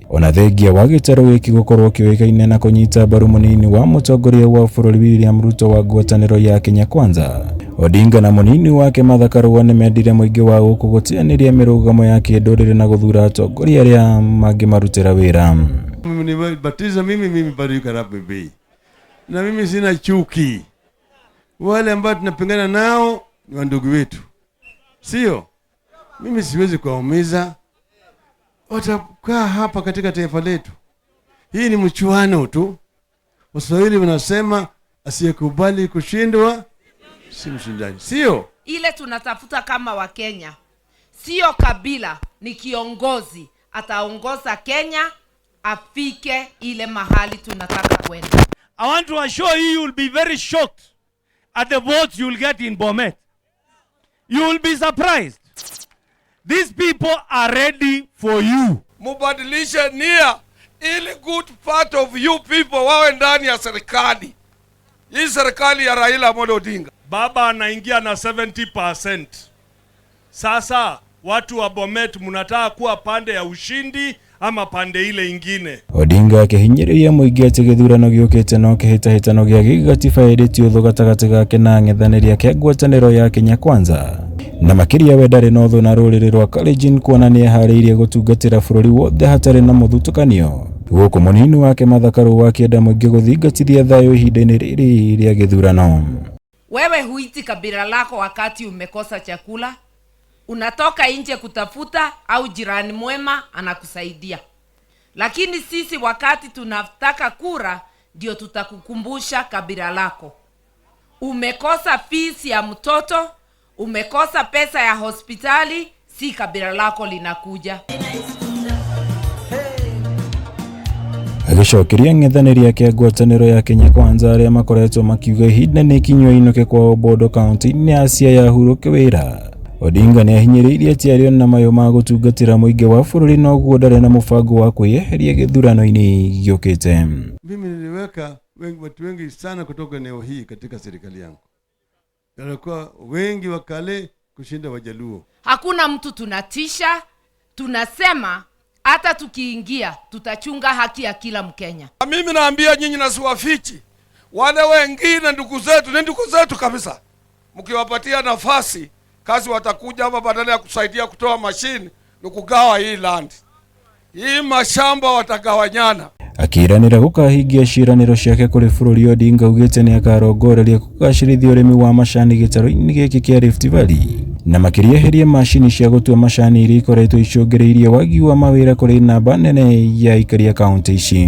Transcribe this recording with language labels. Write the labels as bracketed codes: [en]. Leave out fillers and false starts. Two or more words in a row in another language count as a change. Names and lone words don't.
[ki] Ona thengia wa gitaru giki gukorwo kioikaine na kunyita mbaru munini wa mutongoria wa bururi William Ruto wa ngwataniro ya Kenya Kwanza. Odinga na munini wake Karua nimendire muingi wa guku gutianiria mirugamo ya kindurire na guthura atongoria aria mangi marutira wira. [sw] Batiza mimi bado yuko hapa bei. Na mimi sina chuki. Wale ambao tunapingana nao ni ndugu wetu. Sio? Mimi siwezi kuwaumiza. Watakaa hapa katika taifa letu. Hii ni mchuano tu. Waswahili wanasema asiyekubali kushindwa si mshindani. Sio? Ile tunatafuta kama wa Kenya. Sio kabila, ni kiongozi. Ataongoza Kenya afike ile mahali tunataka kwenda. [en] I want to assure you will be very shocked at the votes you will get in Bomet. You will be surprised. These people are ready for you. [sw] Mubadilishe nia ili [en] good part of you people [sw] wawe ndani ya serikali. Hii serikali ya Raila Odinga. Baba anaingia na 70%. Sasa watu wa Bomet mnataka kuwa pande ya ushindi ama pande ile ingine. [ki] Odinga akihinyiriria muingi ati githurano giukite no kihitahitano gia gigatiba editi uthu gatagati gake na ng'ethaniria kia ngwataniro ya Kenya Kwanza. Na makiria we ndari na uthu na ruriri rwa Kalenjin kuonania hariirie gutungatira bururi wothe hatari na muthutukanio. Guku munini wake Karua akienda muingi guthingatithia thayo ihinda-ini riri ria githurano. [sw] Wewe huiti kabila lako wakati umekosa chakula, unatoka nje kutafuta au jirani mwema anakusaidia. Lakini sisi wakati tunataka kura ndio tutakukumbusha kabila lako. Umekosa fees ya mtoto, umekosa pesa ya hospitali, si kabila lako linakuja. [ki] Agicokeria ng'ethaniria kia ngwataniro ya Kenya Kwanza aria makoretwo makiuga ihinda ni kinywa inuke kwa Bodo kaunti-ini ya Siaya yahuruke wira. Odinga ni ahinyiriirie ati ario na mayo ma gutungatira muingi wa bururi no guo ndare na mubango wa kuyeheria githurano-ini giukite. [sw] Mimi niliweka watu wengi sana kutoka eneo hii katika serikali yangu. Walikuwa wengi wakale kushinda Wajaluo. Hakuna mtu tunatisha, tunasema hata tukiingia tutachunga haki ya kila Mkenya. Mimi naambia nyinyi na siwafichi. Wale wengine ndugu zetu ni ndugu zetu kabisa. Mkiwapatia nafasi kazi watakuja hapa badala ya kusaidia kutoa mashini ni kugawa hii land. Hii mashamba watagawanyana. [ki] Akiranira gukahingia ciraniro ciake kuri bururi Odinga ugite ni akarongoreria kugacirithia urimi wa macani gitaru-ini giki kia Rift Valley. Na makirieheria mashini cia gutua macani iria ikoretwo icungiriirie wagi wa mawira kuri namba nene ya ikaria kaunti ici.